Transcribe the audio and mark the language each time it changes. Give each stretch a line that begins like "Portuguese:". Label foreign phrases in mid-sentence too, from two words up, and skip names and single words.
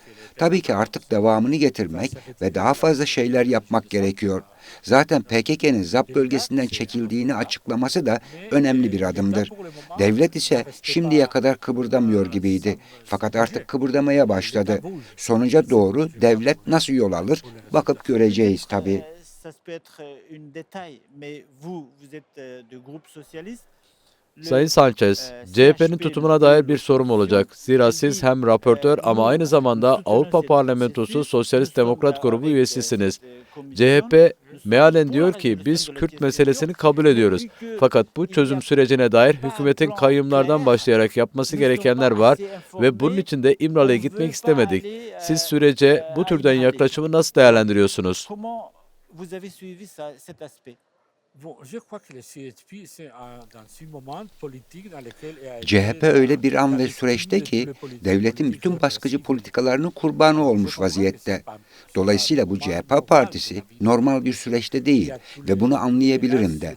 Turkish: Tabii ki artık devamını getirmek ve daha fazla şeyler yapmak gerekiyor. Zaten PKK'nın ZAP bölgesinden çekildiğini açıklaması da önemli bir adımdır. Devlet ise şimdiye kadar kıpırdamıyor gibiydi. Fakat artık kıpırdamaya başladı. Sonuca doğru devlet nasıl yol alır? Bakıp göreceğiz tabii.
French: Ça peut être un détail, mais vous êtes du groupe socialiste.
Turkish: Sayın Sanchez, CHP'nin tutumuna dair bir sorum olacak. Zira siz hem raportör ama aynı zamanda Avrupa Parlamentosu Sosyalist Demokrat Grubu üyesisiniz. CHP mealen diyor ki biz Kürt meselesini kabul ediyoruz. Fakat bu çözüm sürecine dair hükümetin kayyımlardan başlayarak yapması gerekenler var ve bunun için de İmralı'ya gitmek istemedik. Siz sürece bu türden yaklaşımı nasıl değerlendiriyorsunuz?
French: Comment vous avez suivi cet aspect?
Turkish: CHP öyle bir an ve süreçte ki devletin bütün baskıcı politikalarının kurbanı olmuş vaziyette. Dolayısıyla bu CHP partisi normal bir süreçte değil ve bunu anlayabilirim de.